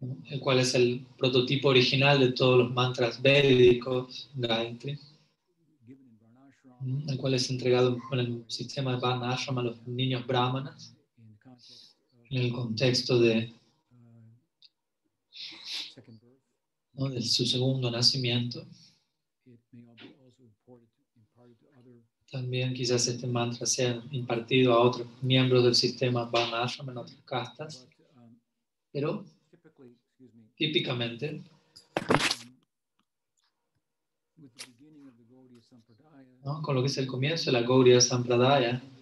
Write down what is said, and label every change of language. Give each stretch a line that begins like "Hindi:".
Spanish: el cual es el prototipo original de todos los mantras védicos, Gayatri,
English: given in Varnashram
Spanish: el cual es entregado en el sistema de Varna Ashram a los niños brahmanas
English: in the context of
Spanish: en el contexto de,
English: second birth.
Spanish: ¿no?, de su segundo nacimiento.
English: It may be also imparted to other
Spanish: También quizás este mantra sea impartido a otros miembros del sistema Varna Ashram en otras castas,
English: but
Spanish: pero
English: typically,
Spanish: típicamente
English: with the beginning of the Gaudiya Sampradaya,
Spanish: ¿no?, con lo que es el comienzo de la Gaudiya Sampradaya,